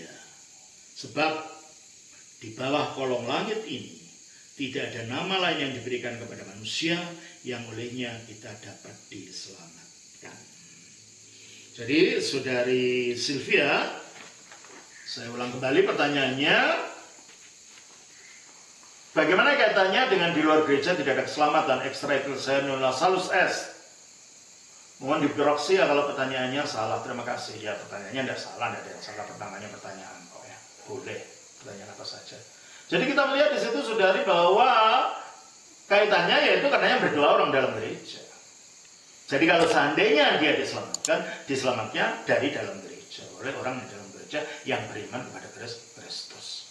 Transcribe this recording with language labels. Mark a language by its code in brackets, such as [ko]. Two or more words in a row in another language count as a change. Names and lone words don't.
[id] Sebab di bawah kolong langit ini tidak ada nama lain yang diberikan kepada manusia yang olehnya kita dapat diselamatkan. Jadi saudari Sylvia, saya ulang kembali pertanyaannya. Bagaimana kaitannya dengan di luar gereja tidak ada keselamatan, [la] extra ecclesia nulla salus est? [id] Mohon dikoreksi ya kalau pertanyaannya salah. Terima kasih. Ya pertanyaannya tidak salah, tidak ada yang salah. Pertamanya pertanyaan kok ya. Boleh pertanyaan apa saja. Jadi kita melihat di situ saudari bahwa kaitannya yaitu katanya berdoa orang dalam gereja. Jadi kalau seandainya dia diselamatnya dari dalam gereja, oleh orang di dalam gereja yang beriman kepada Kristus.